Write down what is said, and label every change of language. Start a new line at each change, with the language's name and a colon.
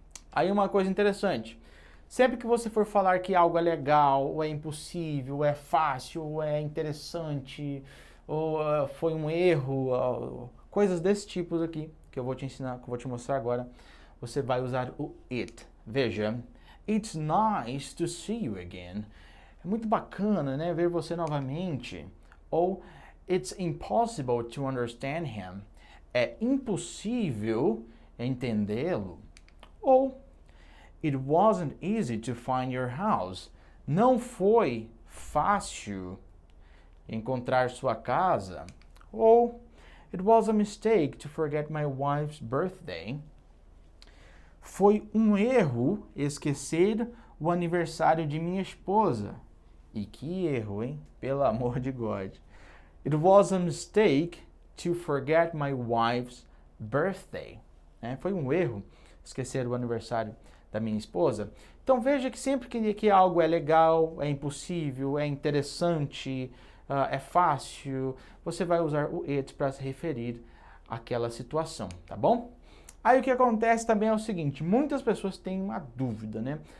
Portuguese: Aí uma coisa interessante. Sempre que você for falar que algo é legal, ou é impossível, ou é fácil, ou é interessante, ou foi um erro, coisas desse tipo aqui, que eu vou te ensinar, que eu vou te mostrar agora, você vai usar o it.
English: Veja, it's nice to see you again.
Portuguese: É muito bacana, né, ver você novamente.
English: Ou it's impossible to understand him.
Portuguese: É impossível entendê-lo.
English: Ou it wasn't easy to find your house.
Portuguese: Não foi fácil encontrar sua casa. Ou
English: It was a mistake to forget my wife's birthday.
Portuguese: Foi um erro esquecer o aniversário de minha esposa. E que erro, hein? Pelo amor de God.
English: It was a mistake to forget my wife's birthday.
Portuguese: Foi um erro esquecer o aniversário da minha esposa. Então veja que sempre que algo é legal, é impossível, é interessante, é fácil, você vai usar o it para se referir àquela situação, tá bom? Aí o que acontece também é o seguinte, muitas pessoas têm uma dúvida, né?